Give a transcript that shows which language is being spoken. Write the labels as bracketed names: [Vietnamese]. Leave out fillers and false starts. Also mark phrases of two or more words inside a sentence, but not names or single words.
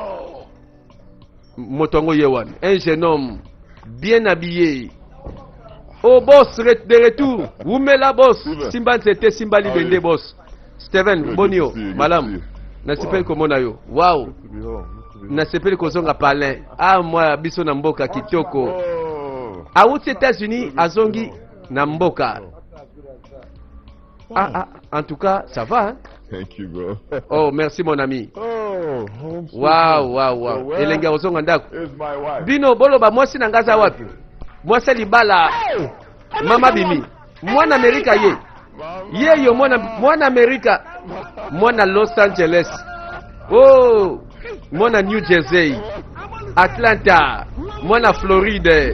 [Lingala] moto yango ye wana [French] un jeune homme bien habillé boss de retour [Lingala] wumela boss simba nzete simba libende boss Steven bonio malamu nasepeli komona yo wow nasepeli kozonga palin mwa biso na mboka kitoko awuti États-Unis azongi na mboka [French] en tout cas ça va hein? [English] Thank you, bro. [French] Merci mon ami. Wow. [Lingala] Elenge ozonga ndako. [English] Here's my wife. [Lingala] Bino boloba mwasi na ngaza wapi? Mwasi libala. Mama bimi. Mwana Amerika ye. Yo mwana Amerika. Mwana Los Angeles. Mwana New Jersey. Atlanta. Mwana Floride.